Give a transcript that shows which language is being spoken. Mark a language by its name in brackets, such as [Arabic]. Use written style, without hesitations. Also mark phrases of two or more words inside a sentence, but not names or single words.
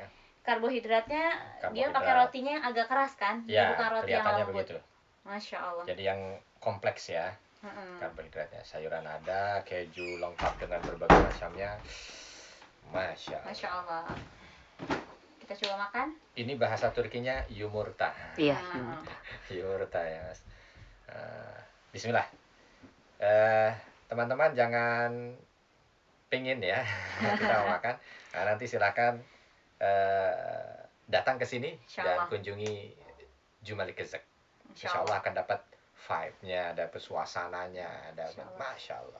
[Indonesian] karbohidratnya dia pakai rotinya yang agak keras kan? Ya, Bukan roti yang kelihatannya lembut. begitu. Masya Allah. Jadi yang kompleks ya. Karbohidratnya, sayuran ada, keju lengkap dengan berbagai macamnya. Masya Allah. Masya Allah. Kita coba makan. Ini bahasa Turkinya yumurta. Iya. Yumurta ya Mas. Bismillah. Teman-teman jangan pingin ya kita mau makan. Nah, nanti silakan datang ke sini dan kunjungi Jumali Gezek. Insya Allah akan dapat vibe-nya, dapat suasananya, dapat Masya Allah.